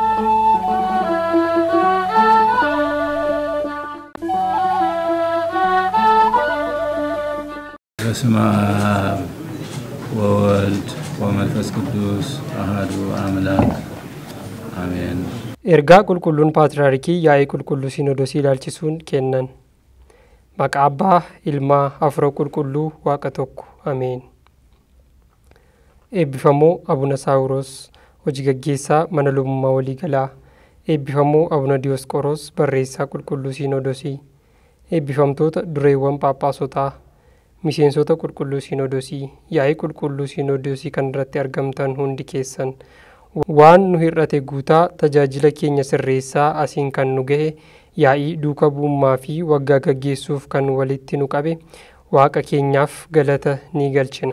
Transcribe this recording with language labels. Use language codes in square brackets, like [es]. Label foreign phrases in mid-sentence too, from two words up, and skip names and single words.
[gez] በስመ አብ ወወልድ ወመንፈስ ቅዱስ አሐዱ አምላክ አሜን። [om] erga qulqulluun paatriyaarkii yaa'ii qulqulluu siinoodos ilaalchisuun kennan maqaa Abbaa Ilmaa Hafuura Qulqulluu Waaqa tokko አሜን። eebbifamoo Abuna Saawuroos hojii gaggeessaa mana lubummaa walii galaa eebbifamoo Abuna Diyoosqoroos barreessaa qulqulluu siinoodosii eebbifamtoota dureewwan phaaphaasootaa miseensota qulqulluu siinoodosii yaa'ii qulqulluu siinoodosii kan irratti argamtan hundi keessan waan nu hir'ate guutaa tajaajila keenya sirreessaa asiin kan nu gahe yaa'ii duuka bu'ummaa fi waggaa gaggeessuuf kan walitti nu qabe waaqa keenyaaf galata ni galchina.